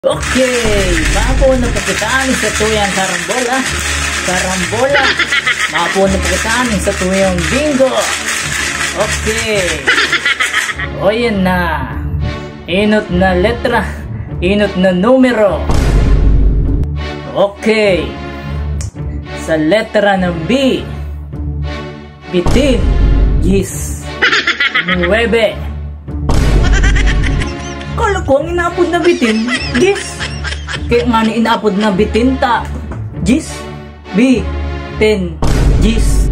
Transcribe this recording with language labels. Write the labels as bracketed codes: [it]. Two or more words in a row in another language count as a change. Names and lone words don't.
[bik] Okay, mapo na po kita sa tuyang karambola. Mapo na po kita sa tuyang bingo. Okay. O yan na. Inot na letra, inot na numero. Okay. Sa letra ng B, bitin, gis, 9. Kala ko ang inaapod na bitin, gis. Kaya nga ni inaapod na bitin ta, gis, B, 10, gis.